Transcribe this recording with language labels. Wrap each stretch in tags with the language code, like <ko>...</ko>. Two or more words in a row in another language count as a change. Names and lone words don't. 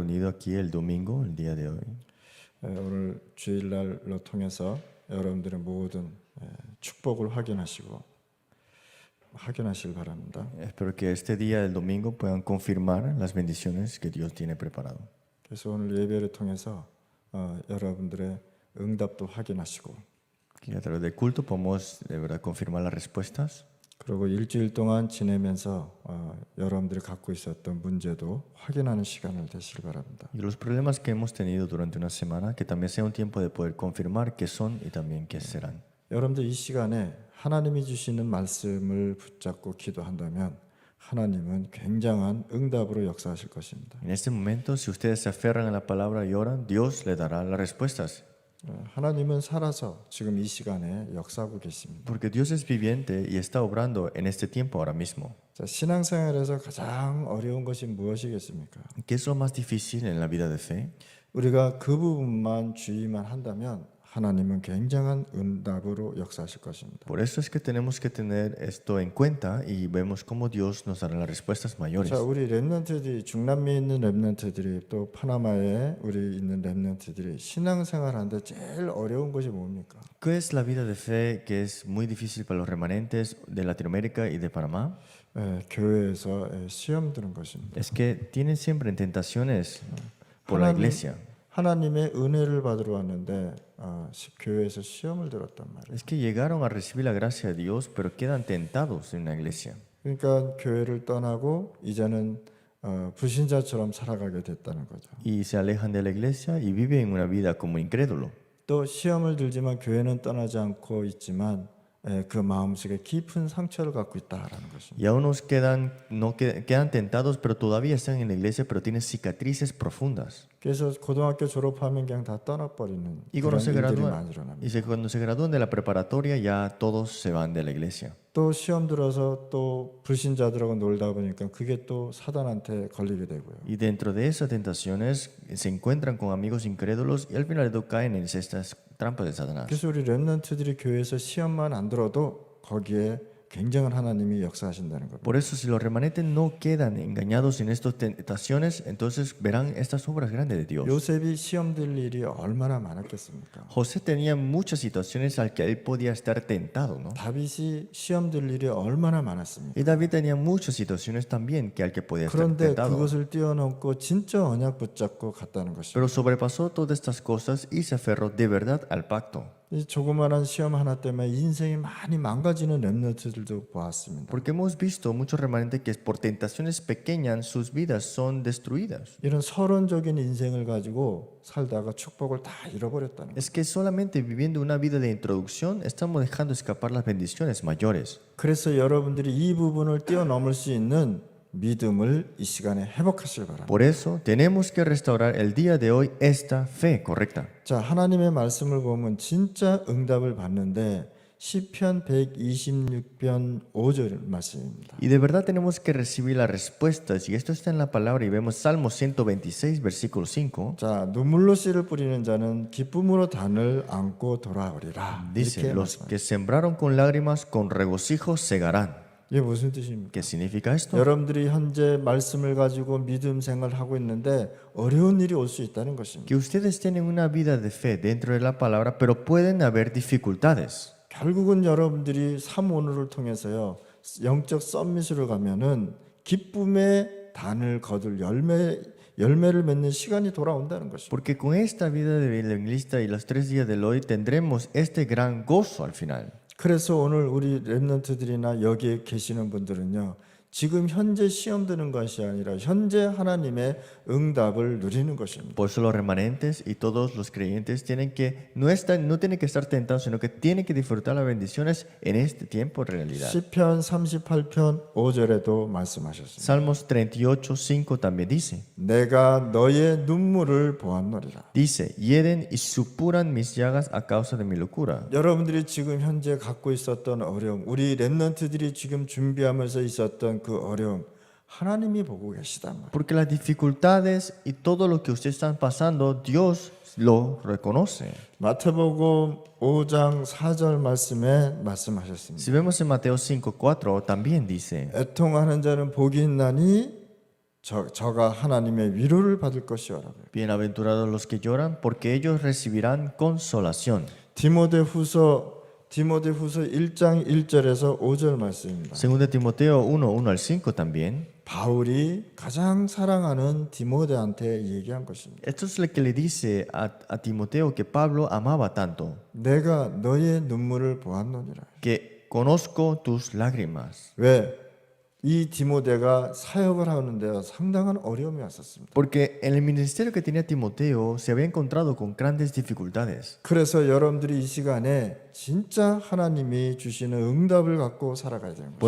<es>reunido aquí el domingo, el día de hoy.</es> <ko>오늘 주일날로 통해서 여러분들의 모든 축복을 확인하시길 바랍니다.</ko> <es>Espero que este día del domingo puedan confirmar las bendiciones que Dios tiene preparado.</es> <ko>그래서 오늘 예배를 통해서 여러분들의 응답도 확인하시고</ko> <es>Que a través del culto podamos de verdad confirmar las respuestas.</es> <ko>그리고 일주일 동안 지내면서 여러분들이 갖고 있었던 문제도 확인하는 시간을 되시길 바랍니다.</ko> <es>Y los problemas que hemos tenido durante una semana, que también sea un tiempo de poder confirmar qué son y también qué serán.</es> <ko>여러분들 이 시간에 하나님이 주시는 말씀을 붙잡고 기도한다면 하나님은 굉장한 응답으로 역사하실 것입니다.</ko> <es>En este momento, si ustedes se aferran a la palabra y oran, Dios les dará las respuestas.</es> <ko>하나님은 살아서 지금 이 시간에 역사하고 계십니다.</ko> <es>Porque Dios es viviente y está obrando en este tiempo ahora mismo.</es> <ko>자, 신앙생활에서 가장 어려운 것이 무엇이겠습니까?</ko> <es>¿Qué es lo más difícil en la vida de fe?</es> <ko>우리가 그 부분만 주의만 한다면 하나님은 굉장한 응답으로 역사하실 것입니다.</ko> <es>Por eso es que tenemos que tener esto en cuenta y vemos cómo Dios nos dará las respuestas mayores.</es> <ko>자, 우리 렘넌트들이 중남미에 있는 렘넌트들이 또 파나마에 우리 있는 렘넌트들이 신앙생활하는데 제일 어려운 것이 뭡니까?</ko> <es>¿Qué es la vida de fe que es muy difícil para los remanentes de Latinoamérica y de Panamá?</es> <ko>교회에서 시험 드는 것입니다.</ko> <es>Es que tienen siempre tentaciones por la iglesia.</es> <ko>하나님의 은혜를 받으러 왔는데 교회에서 시험을 들었단 말이에요.</ko> <es>Es que llegaron a recibir la gracia de Dios, pero quedan tentados en la iglesia.</es> <ko>그러니까 교회를 떠나고 이제는 불신자처럼 살아가게 됐다는 거죠.</ko> <es>Y se alejan de la iglesia y viven una vida como incrédulo.</es> <ko>또 시험을 들지만 교회는 떠나지 않고 있지만 그 마음속에 깊은 상처를 갖고 있다라는 것입니다.</ko> <es>Y aún nos quedan tentados, pero todavía están en la iglesia, pero tienen cicatrices profundas.</es> <ko>그래서 고등학교 졸업하면 그냥 다 떠나버리는</ko> <es>Y</es> <ko>그런</ko> <es>cuando se</es> <ko>일들이</ko> <es>gradúan,</es> <ko>많이 일어납니다.</ko> <es>cuando se gradúan de la preparatoria, ya todos se van de la iglesia.</es> <ko>또 시험 들어서 또 불신자들하고 놀다 보니까 그게 또 사단한테 걸리게 되고요.</ko> <es>Y dentro de esas tentaciones se encuentran con amigos incrédulos y al final caen en estas trampas de Satanás.</es> <ko>그래서 우리 렘넌트들이 교회에서 시험만 안 들어도 거기에 굉장한 하나님이 역사하신다는 겁니다.</ko> <es>Por eso, si los remanentes no quedan engañados en estas tentaciones, entonces verán estas obras grandes de Dios.</es> <ko>요셉이 시험 들 일이 얼마나 많았겠습니까?</ko> <es>José tenía muchas situaciones al que él podía estar tentado, ¿no?</es> <ko>다윗이 시험 들 일이 얼마나 많았습니까?</ko> <es>Y David tenía muchas situaciones también que al que podía estar</es> <ko>그런데</ko> <es>tentado.</es> <ko>그것을 뛰어넘고 진짜 언약 붙잡고 갔다는 것입니다.</ko> <es>Pero sobrepasó todas estas cosas y se aferró de verdad al pacto.</es> <ko>이 조그마한 시험 하나 때문에 인생이 많이 망가지는 렘넌트들도 보았습니다.</ko> <es>Porque hemos visto muchos remanentes que por tentaciones pequeñas sus vidas son destruidas.</es> <ko>이런 서론적인 인생을 가지고 살다가 축복을 다 잃어버렸다는 거예요.</ko> <es>Es que solamente viviendo una vida de introducción estamos dejando escapar las bendiciones mayores.</es> <ko>그래서 여러분들이 이 부분을 뛰어넘을 수 있는 믿음을 이 시간에 회복하시길 바랍니다.</ko> <es>Por eso tenemos que restaurar el día de hoy esta fe correcta.</es> <ko>자, 하나님의 말씀을 보면 진짜 응답을 받는데 시편 126편 5절 말씀입니다.</ko> <es>Y de verdad tenemos que recibir las respuestas. Y esto está en la palabra y vemos Salmo 126, versículo 5.</es> <ko>자, 눈물로 씨를 뿌리는 자는 기쁨으로 단을 안고 돌아오리라.</ko> <es>Dice,</es> <ko>이렇게</ko> <es>los</es> <ko>말씀합니다.</ko> <es>que sembraron con lágrimas, con regocijo segarán.</es> <ko>이게 무슨 뜻입니까?</ko> <es>¿Qué significa esto?</es> <ko>여러분들이 현재 말씀을 가지고 믿음 생활을 하고 있는데 어려운 일이 올 수 있다는 것입니다.</ko> <es>Que ustedes tienen una vida de fe dentro de la palabra, pero pueden haber dificultades.</es> <ko>결국은 여러분들이 삼오늘을 통해서요 영적 썸밋으로 가면은 기쁨의 단을 거둘 열매를 맺는 시간이 돌아온다는 것입니다.</ko> <es>Porque con esta vida de evangelista y los 3 días del hoy tendremos este gran gozo al final.</es> <ko>그래서 오늘 우리 렘넌트들이나 여기에 계시는 분들은요 지금 현재 시험 드는 것이 아니라 현재 하나님의 응답을 누리는 것입니다.</ko> <es>Por eso los remanentes y todos los creyentes tienen que no tienen que estar tentados, sino que tienen que disfrutar las bendiciones en este tiempo en realidad.</es> <ko>시편 38편 5절에도 말씀하셨습니다.</ko> <es>Salmos 38:5 también dice.</es> <ko>내가 너의 눈물을 보았노리라.</ko> <es>Dice, hieren y supuran mis llagas a causa de mi locura.</es> <ko>여러분들이 지금 현재 갖고 있었던 어려움, 우리 렘넌트들이 지금 준비하면서 있었던 그 어려움, 하나님이 보고 계시단 말이에요.</ko> <es>Porque las dificultades y todo lo que ustedes están pasando, Dios lo reconoce.</es> <ko>마태복음 5장 4절 말씀에 말씀하셨습니다.</ko> <es>Si vemos en Mateo 5:4 también dice,</es> <ko>애통하는 자는 복이 있나니 저가 하나님의 위로를 받을 것이요라고요.</ko> <es>Bienaventurados los que lloran, porque ellos recibirán consolación.</es> <ko>디모데후서 1장 1절에서 5절 말씀입니다.</ko> <es>Segunda Timoteo 1, 1 al 5 también.</es> <ko>바울이 가장 사랑하는 디모데한테 얘기한 것입니다.</ko> <es>Esto es lo que le dice a Timoteo que Pablo amaba tanto,</es> <ko>내가 너의 눈물을 보았노니라.</ko> <es>que conozco tus lágrimas.</es> <ko>왜? 이 디모데가 사역을 하는데 상당한 어려움이 왔었습니다. Porque en el ministerio que tenía Timoteo se había encontrado con grandes dificultades. 그래서 여러분들이 이 시간에 진짜 하나님이 주시는 응답을 갖고 살아가야 되는 거예요.</ko>